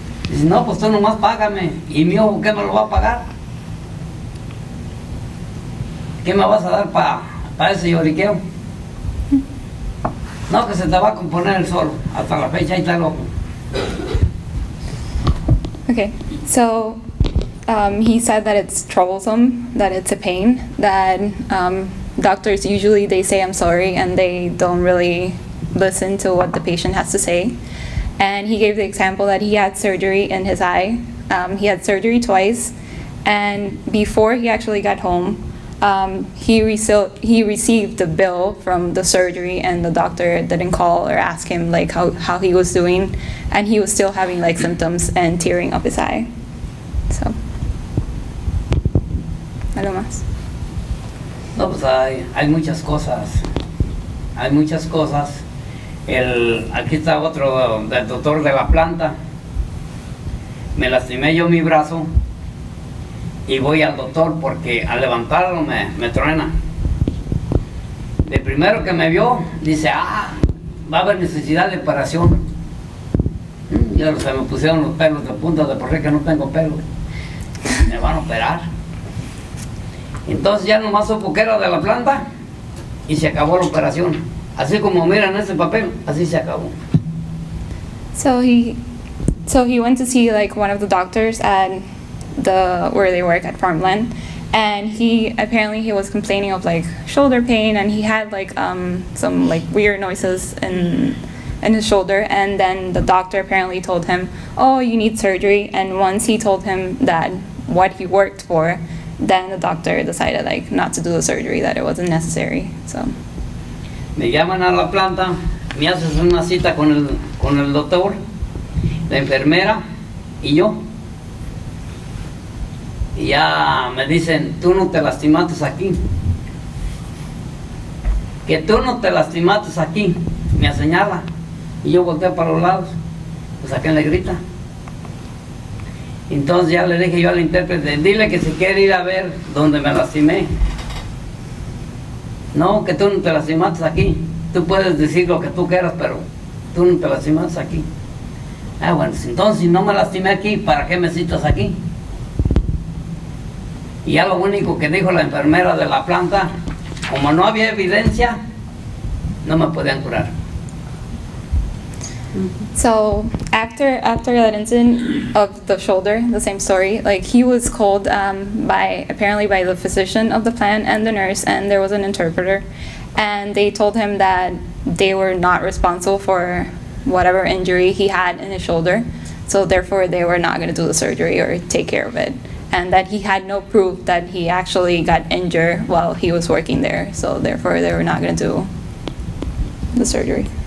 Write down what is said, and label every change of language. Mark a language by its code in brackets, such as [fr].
[es] Dice, no, pues tú nomás págame. ¿Y mi ojo qué me lo va a pagar? ¿Qué me vas a dar para ese lloriqueo? No, que se te va a componer el solo. Hasta la fecha ahí está el ojo. [en] Okay, so he said that it's troublesome, that it's a pain, that doctors usually they say I'm sorry and they don't really listen to what the patient has to say. And he gave the example that he had surgery in his eye. He had surgery twice, and before he actually got home, he received the bill from the surgery, and the doctor didn't call or ask him like how he was doing, and he was still having like symptoms and tearing up his eye. [es] So, ¿algo más? No, pues hay muchas cosas. Hay muchas cosas. Aquí está otro del doctor de la planta. Me lastimé yo mi brazo y voy al doctor porque al levantarlo me truena. De primero que me vio, dice, va a haber necesidad de operación. Ya se me pusieron los pelos de punta de por qué que no tengo pelo. Me van a operar. Entonces ya nomás supo que era de la planta y se acabó la operación. Así como miran ese papel, así se acabó. [en] So he went to see like one of the doctors at where they work at farmland, and he was complaining of like shoulder pain, and he had like some like weird noises in his shoulder, and then the doctor apparently told him, oh, you need surgery. And once he told him that what he worked for, then the doctor decided like not to do the surgery, that it wasn't necessary. So [es] me llaman a la planta, me haces una cita con el doctor, la enfermera y yo. y ya me dicen, tú no te lastimaste aquí. Que tú no te lastimaste aquí, me señala. Y yo volteo para los lados, pues a quién le grita. Entonces ya le dije yo al intérprete, dile que si quiere ir a ver donde me lastimé. No, que tú no te lastimaste aquí. Tú puedes decir lo que tú quieras, pero tú no te lastimaste aquí. Ah, bueno, entonces si no me lastimé aquí, ¿para qué me citas aquí? Y ya lo único que dijo la enfermera de la planta, como no había evidencia, no me podían curar. [en] So after that incident of the shoulder, the same story, like he was called apparently by the physician of the plant and the nurse, and there was an interpreter, and they told him that they were not responsible for whatever injury he had in his shoulder, so therefore they were not going to do the surgery or take care of it, and that he had no proof that he actually got injured while he was working there, so therefore they were not going to do the surgery.